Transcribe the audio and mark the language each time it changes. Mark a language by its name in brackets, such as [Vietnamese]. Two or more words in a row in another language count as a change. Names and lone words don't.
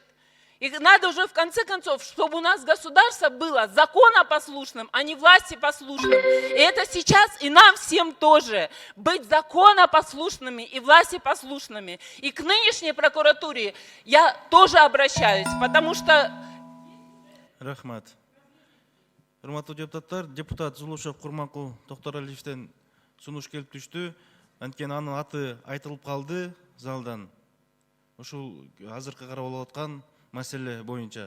[Russian] И надо уже в конце концов, чтобы у нас государство было законопослушным, а не властепослушным. И это сейчас и нам всем тоже быть законопослушными и властепослушными. И к нынешней прокуратуре я тоже обращаюсь, потому что... [Kyrgyz] Рахмат. Урматтуу депутаттар, депутат Зулушев Курманкул Токтаралиевден сунуш келип түштү. Анткени анын аты айтылып калды залдан. Ушул азыркы карап алып аткан маселе боюнча.